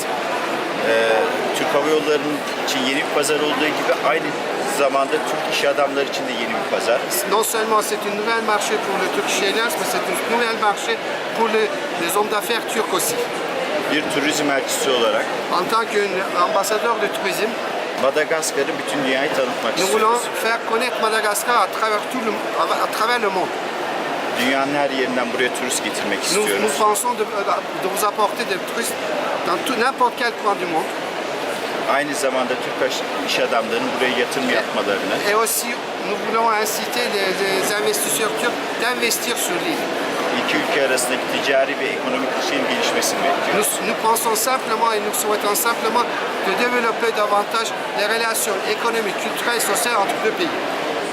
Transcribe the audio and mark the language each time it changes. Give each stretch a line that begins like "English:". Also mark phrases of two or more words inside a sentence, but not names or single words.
Turkish: Türk Hava Yolları'nın için yeni bir pazar olduğu gibi aynı zamanda Türk iş adamları için de yeni bir pazar.
French: Non seulement c'est une nouvelle marché pour le Turkish Airlines, mais c'est une nouvelle marché pour les hommes d'affaires turcs aussi.
Turkish: Bir turizm elçisi olarak
French: En tant qu'ambassadeur de tourisme,
Turkish: Madagaskar'ı bütün dünyaya tanıtmak
French: nous voulons
Turkish: istiyoruz.
French: faire connaître Madagascar à travers le monde.
Turkish: Dünyanın her yerinden buraya turist getirmek
French: Nous
Turkish: istiyoruz.
French: pensons de vous apporter des touristes dans n'importe quel coin du monde.
Turkish: Aynı zamanda Türk iş adamlarının buraya yatırım yapmalarını,
French: Et aussi, nous voulons inciter les investisseurs turcs d'investir sur l'île.
Turkish: iki ülke arasındaki ticari ve ekonomik ilişkilerin gelişmesini bekliyoruz.
French: Nous pensons simplement et nous souhaitons simplement de développer davantage les relations économiques, culturelles et sociales entre deux pays.